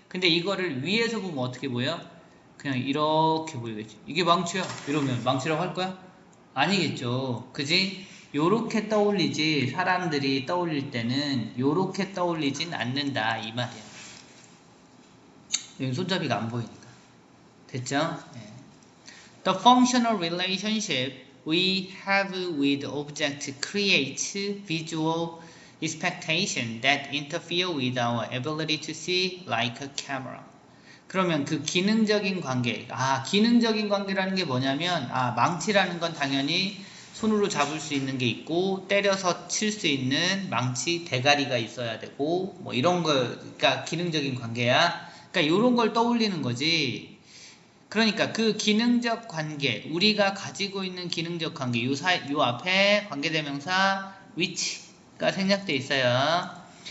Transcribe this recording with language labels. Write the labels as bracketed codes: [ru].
[ko] 근데 이거를 위에서 보면 어떻게 보여? 그냥 이렇게 보이겠지. 이게 망치야. 이러면 망치라고 할 거야? 아니겠죠. 그지? 요렇게 떠올리지 사람들이 떠올릴 때는 요렇게 떠올리진 않는다 이 말이야. 여기 손잡이가 안 보이니까. 됐죠? 예. [en] The functional relationship we have with object creates visual expectation that interfere with our ability to see like a camera. [ko] 그러면 그 기능적인 관계, 기능적인 관계라는 게 뭐냐면, 망치라는 건 당연히 손으로 잡을 수 있는 게 있고, 때려서 칠 수 있는 망치 대가리가 있어야 되고, 뭐 이런 거가 기능적인 관계야. 그러니까 이런 걸 떠올리는 거지. 그러니까 그 기능적 관계, 우리가 가지고 있는 기능적 관계, 요 앞에 관계대명사 which가 생략돼 있어요.